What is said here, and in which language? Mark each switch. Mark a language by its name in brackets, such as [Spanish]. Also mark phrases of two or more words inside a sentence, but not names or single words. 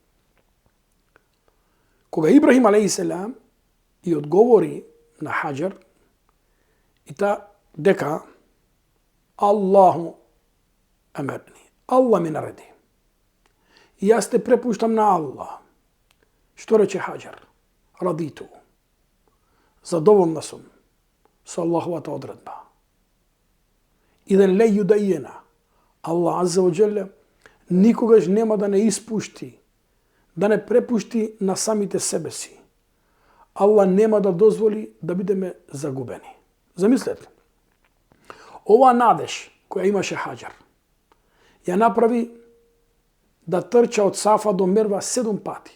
[Macedonian] Кога Ибрахим алейхиссалам и одговори на Хаџар и дека [Arabic] الله أمرني, [Macedonian] Аллах ми нареди. И јас те препуштам на Аллах. Што рече Хаџар? Радиту. Задоволна сум со Аллаховата одредба. [Arabic] إذن لا يضيعنا. الله عز وجل [Macedonian] никогаш нема да не испушти, да не препушти на самите себе си. Аллах нема да дозволи да бидеме загубени. Замислете. Ова надеж која имаше Хаџар ја направи да трча од Сафа до Мерва 7 пати.